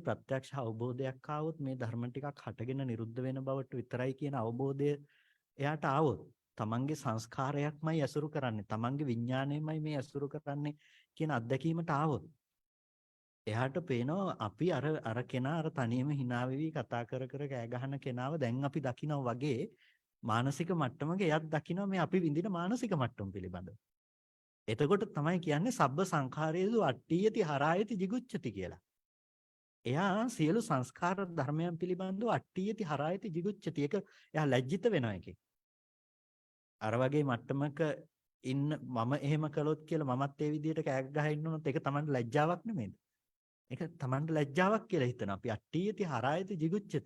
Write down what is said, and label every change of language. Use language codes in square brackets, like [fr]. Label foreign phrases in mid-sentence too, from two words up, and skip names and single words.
[si] ප්‍රත්‍යක්ෂ අවබෝධයක් ආවොත් මේ ධර්ම ටිකක් හටගෙන නිරුද්ධ වෙන බවට විතරයි කියන අවබෝධය එයාට ආවොත් තමන්ගේ සංස්කාරයක්මයි ඇසුරු කරන්නේ, තමන්ගේ විඥාණයමයි මේ ඇසුරු කරන්නේ කියන අත්දැකීමට ආවොත් එයාට පේනවා අපි අර කෙනා අර තනියම hina වෙවි කතා කර කර කෑ ගහන කෙනාව දැන් අපි දකිනවා වගේ මානසික මට්ටමක එයත් දකිනවා මේ අපි විඳින මානසික මට්ටම පිළිබඳව. එතකොට තමයි කියන්නේ [pi] සබ්බ සංඛාරයේසු අට්ඨියති හරායති jigucchati [si] කියලා. එයා සියලු සංස්කාර ධර්මයන් පිළිබඳව [pi] අට්ඨියති හරායති jigucchati. [si] ඒක එයා ලැජ්ජිත වෙනවා එකේ. අර වගේ මට්ටමක ඉන්න මම එහෙම කළොත් කියලා මමත් ඒ විදිහට කෑ ගහ ඉන්න උනොත් ඒක Tamanට ලැජ්ජාවක් නෙමෙයිද? ඒක Tamanට ලැජ්ජාවක් කියලා හිතනවා. අපි [pi] අට්ඨියති හරායති jigucchati.